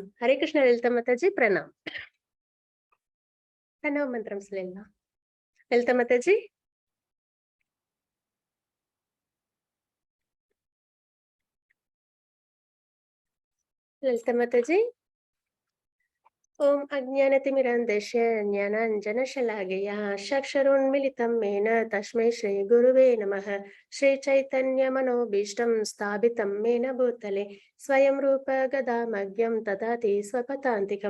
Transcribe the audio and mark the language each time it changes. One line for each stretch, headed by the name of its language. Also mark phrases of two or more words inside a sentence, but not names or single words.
Tamil: ஹரே கிருஷ்ண லலிதா மாதாஜி, பிரணாம். பிரணவ மந்திரம் சொல்லிடலாம். லலிதா மாதாஜி. லலிதா மாதாஜி.
Sanskrit: ओम अज्ञानतिमिरन्धस्य ज्ञानाञ्जनशलाकया चक्षुरुन्मीलितं येन तस्मै श्रीगुरुवे नमः। श्रीचैतन्यमनोभीष्टं स्थापितं येन भूतले स्वयं रूप गदामह्यं ददाति स्वपदान्तिकं।